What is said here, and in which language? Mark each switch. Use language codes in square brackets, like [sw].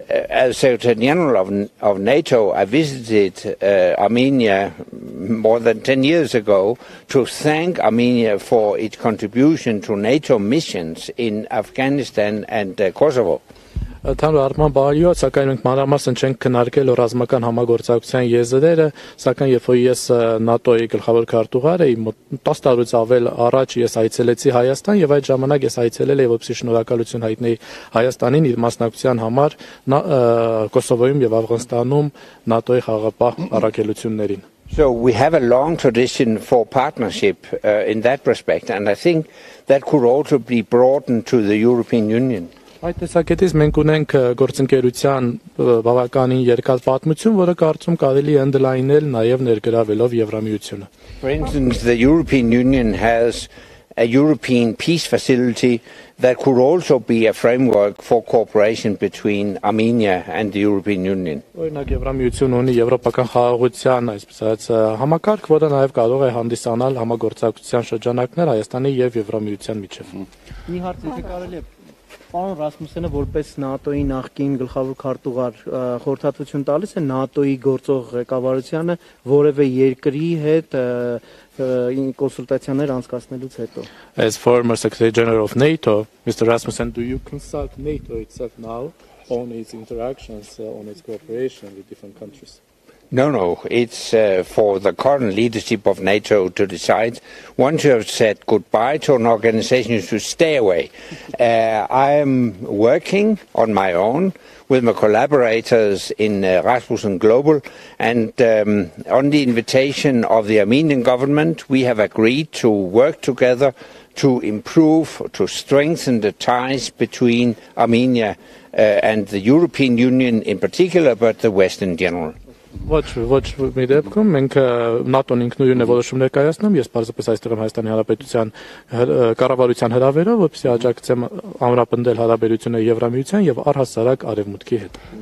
[en] As Secretary General of NATO, I visited Armenia more than 10 years ago to thank Armenia for its contribution to NATO missions in Afghanistan and Kosovo. [hy] Ընդհանուր առմամբ բարիոց, սակայն մենք մանրամասն չենք քննարկել ռազմական համագործակցության եզրերը, սակայն երբ որ ես ՆԱՏՕ-ի գլխավոր քարտուղար էի, 10 տարուց ավել առաջ ես այցելեցի Հայաստան եւ այդ ժամանակ ես այցելել էի որպեսզի շնորհակալություն հայտնեի Հայաստանին իր մասնակցության համար Կոսովոյում եւ Աֆղանստանում ՆԱՏՕ-ի խաղաղապահ առաքելություններին. [en] So we have a long tradition for partnership in that respect, and I think that could also be broadened to the European Union. [hy] Այդ տեսակետից մենք ունենք գործընկերության բավականին երկար պատմություն, որը կարծում կարելի է ընդլայնել նաև ներգրավելով Եվրամիությունը. [en] For instance, the European Union has a European peace facility that could also be a framework for cooperation between Armenia and the European Union. [hy] Օրինակ Եվրամիությունը ունի եվրոպական խաղաղության, այսպես ասած, համակարգ, որը նաև կարող է հանդիսանալ համագործակցության շրջանակներ Հայաստանի եւ Եվրամիության միջև. Մի հարց եթե կարելի է Պարոն Ռասմուսյանը որպես ՆԱՏՕ-ի նախկին գլխավոր քարտուղար խորհրդատվություն տալիս է ՆԱՏՕ-ի գործող ղեկավարությանը որևէ երկրի հետ կոնսուլտացիաներ անցկացնելուց հետո. [en] As former Secretary General of NATO, Mr. Rasmussen, do you consult NATO itself now on its interactions, on its cooperation with different countries? No, it's for the current leadership of NATO to decide. Once you have said goodbye to an organization, you should stay away. I am working on my own with my collaborators in Rasmussen Global, and on the invitation of the Armenian government, we have agreed to work together to improve, to strengthen the ties between Armenia and the European Union in particular, but the West in general. [hy] Ոչ մի դեպքում մենք ՆԱՏՕ-ն ինքնուրույն է որոշումներ կայացնում, ես պարզապես այստեղ եմ Հայաստանի Հանրապետության կառավարության հրավերով, որպեսզի աջակցեմ ամրապնդել հարաբերությունը Եվրամիության եւ առհասարակ Արևմուտքի հետ.